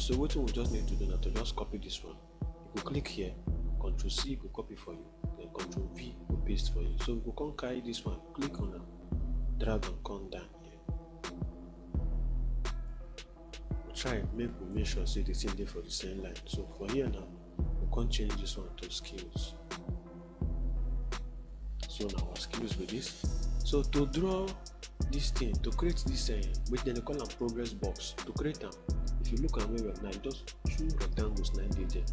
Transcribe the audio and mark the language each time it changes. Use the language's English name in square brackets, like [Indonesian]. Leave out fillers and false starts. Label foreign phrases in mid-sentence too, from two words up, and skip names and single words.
[Nigerian Pidgin] So wetin we just need to do na to just copy this one. You go click here, Ctrl C go copy for you, then Ctrl V go paste for you. So we go come carry this one, click on am, drag and come down here. We'll try make sure say the thing dey for the same line. So for here now, we can change this one to skills. So now our skills with this. So to draw this thing, to create this which then they call am progress box. To create them, if you look at me right now, just two rectangles now dey there.